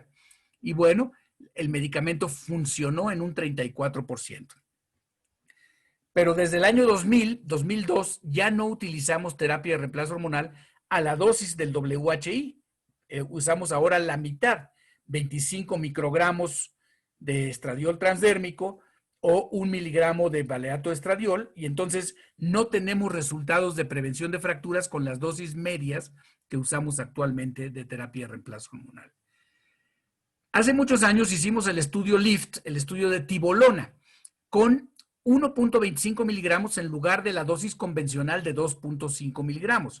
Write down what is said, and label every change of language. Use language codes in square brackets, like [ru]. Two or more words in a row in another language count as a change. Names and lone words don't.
[es] Y bueno, el medicamento funcionó en un 34%. Pero desde el año 2002, ya no utilizamos terapia de reemplazo hormonal a la dosis del WHI. Usamos ahora la mitad, 25 microgramos de estradiol transdérmico o 1 miligramo de valeato estradiol, y entonces no tenemos resultados de prevención de fracturas con las dosis medias que usamos actualmente de terapia de reemplazo hormonal. Hace muchos años hicimos el estudio LIFT, el estudio de tibolona, con 1.25 miligramos en lugar de la dosis convencional de 2.5 miligramos.